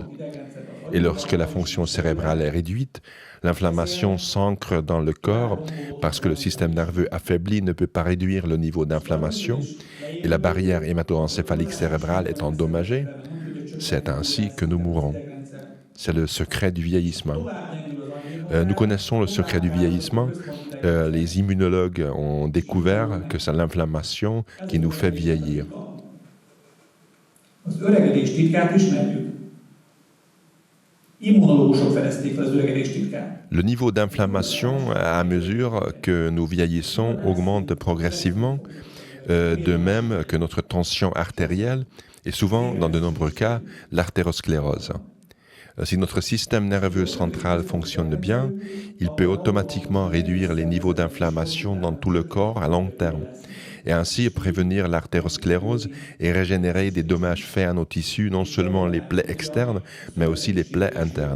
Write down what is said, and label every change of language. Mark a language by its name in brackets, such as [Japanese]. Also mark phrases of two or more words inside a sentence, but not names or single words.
[French] Et lorsque la fonction cérébrale est réduite, l'inflammation s'ancre dans le corps parce que le système nerveux affaibli ne peut pas réduire le niveau d'inflammation et la barrière hémato-encéphalique cérébrale est endommagée. C'est ainsi que nous mourrons. C'est le secret du vieillissement. Nous connaissons le secret du vieillissement. Les immunologues ont découvert que c'est l'inflammation qui nous fait vieillir. [Hungarian] Az öregedés titkát ismerjük. Immunológusok fedezték fel az öregedés titkát. [French] Le niveau d'inflammation, à mesure que nous vieillissons, augmente progressivement, de même que notre tension artérielle et souvent, dans de nombreux cas, l'artérosclérose. Si notre système nerveux central fonctionne bien, il peut automatiquement réduire les niveaux d'inflammation dans tout le corps à long terme et ainsi prévenir l'artérosclérose et régénérer des dommages faits à nos tissus, non seulement les plaies externes, mais aussi les plaies internes.